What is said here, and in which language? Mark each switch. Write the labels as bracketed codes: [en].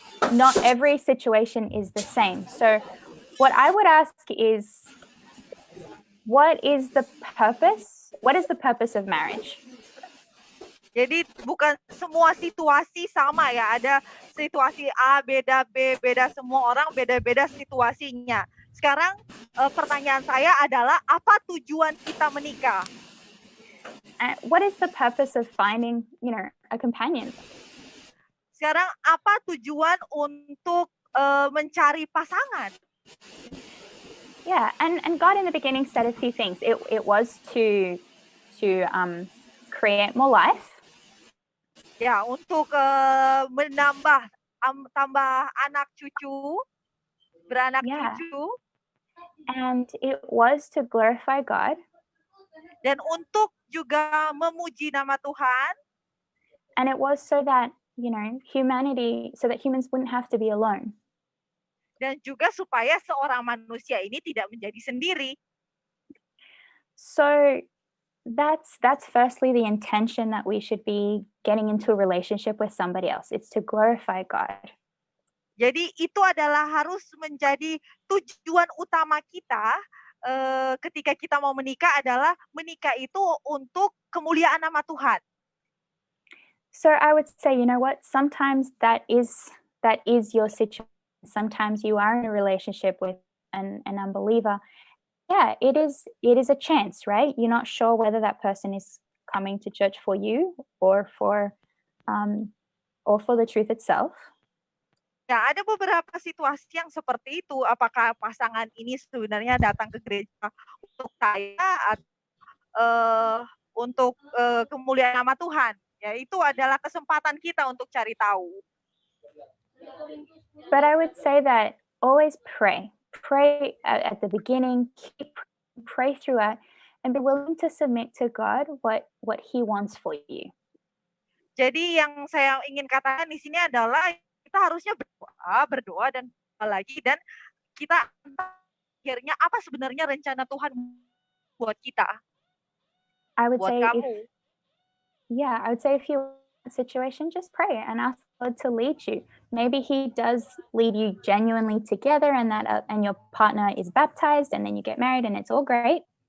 [en] Not every situation is the same. So what I would ask is, what is the purpose of marriage? [id] Jadi bukan semua situasi sama ya. Ada situasi A, beda B, beda semua orang, beda-beda situasinya. Sekarang pertanyaan saya adalah, apa tujuan kita menikah? [en] What is the purpose of finding, you know, a companion? [id] Sekarang apa tujuan untuk mencari pasangan? [en] Yeah, and God in the beginning said a few things. It was to create more life. [id] Ya, untuk menambah tambah anak cucu, beranak cucu. [en] And it was to glorify God. [id] Dan untuk juga memuji nama Tuhan. [en] And it was so that, you know, so that humans wouldn't have to be alone. [id] Dan juga supaya seorang manusia ini tidak menjadi sendiri. [en] So that's firstly the intention that we should be getting into a relationship with somebody else. It's to glorify God. [id] Jadi itu adalah harus menjadi tujuan utama kita ketika kita mau menikah adalah menikah itu untuk kemuliaan nama Tuhan. [en] So I would say, you know what? Sometimes that is your situation. Sometimes you are in a relationship with an unbeliever. Yeah, it is a chance, right? You're not sure whether that person is coming to church for you or for the truth itself. [id] Ya, ada beberapa situasi yang seperti itu. Apakah pasangan ini sebenarnya datang ke gereja untuk saya atau untuk kemuliaan nama Tuhan? Ya, itu adalah kesempatan kita untuk cari tahu. [en] But I would say that always pray. Pray at the beginning, pray throughout, and be willing to submit to God what He wants for you. [id] Jadi yang saya ingin katakan di sini adalah kita harusnya berdoa dan lagi, dan kita akhirnya apa sebenarnya rencana Tuhan buat kita, [en] I would [id] buat [en] say [id] kamu. [en] I would say if you're in a situation, just pray and ask God to lead you. Maybe He does lead you genuinely together, and and your partner is baptized, and then you get married, and it's all great.